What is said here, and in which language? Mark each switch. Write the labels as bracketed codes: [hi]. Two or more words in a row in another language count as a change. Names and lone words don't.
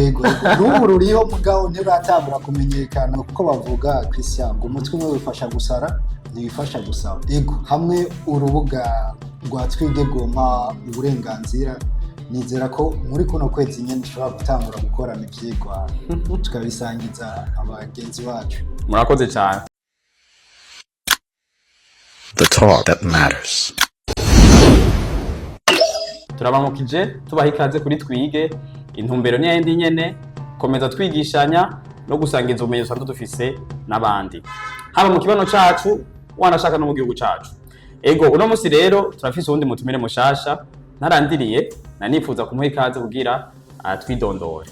[rn] N'ubu ruriho mugabo ntiratangura kumenyekana kuko bavuga Christian ngo umutwe umwe wifasha gusara ntibifasha gusaba. Yego hamwe urubuga rwa twige goma uburenganzira nizera ko muri kuno kwezi nyene dushobora gutangura gukorana ivyigwa tukabisangiza abagenzi bacu. Murakoze cyane. [en] The talk that matters. [rn] Turabamukije tubaha ikaze kuri twige, intumbero ni yindi nyene komeza twigishanya no gusangiza ubumenyi dusanzwe dufise n'abandi haba mu kibano cacu wanashaka no mu gihugu cacu. Ego uno munsi rero turafise uwundi mutumire mushasha narandiriye na Ndipfuza kumuha ikaze kugira twidondore.